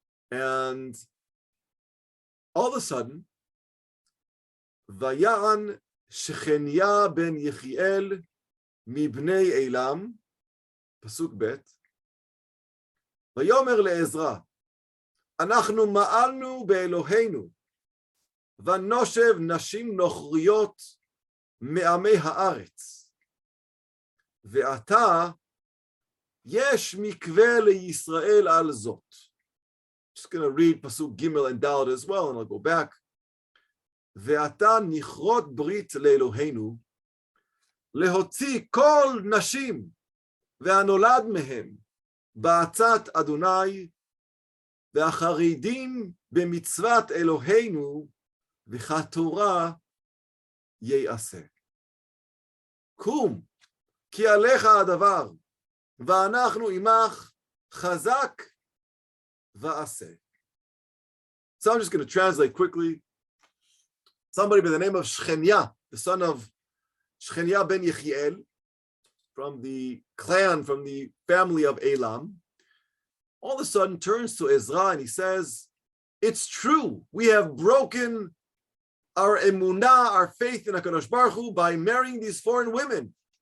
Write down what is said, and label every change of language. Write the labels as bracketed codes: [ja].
[en] And all of a sudden, [he] Vayan Shechenya ben Yechiel mibnei Elam, Pasuk Bet, Vayomer le'Ezra, אנחנו מעלנו באלוהינו, ונושב נשים נוכריות מעמי הארץ, ועתה יש מקווה לישראל על זאת. [en] Just going to read Pasuk Gimel and Dalet as well, and I'll go back. [he] ועתה נכרות ברית לאלוהינו, להוציא כל נשים והנולד מהם בעצת אדוני, והחרדים במצוות אלוהינו, וכתורה ייעשה. קום, כי עליך הדבר, ואנחנו עמך, Chazak va'aseh. [en] So I'm just going to translate quickly. Somebody by the name of Nechemya, the son of Nechemya ben Yechiel, from the clan, from the family of Elam, all of a sudden turns to Ezra and he says, it's true, we have broken our emunah, our faith in HaKadosh Baruch Hu, by marrying these foreign women.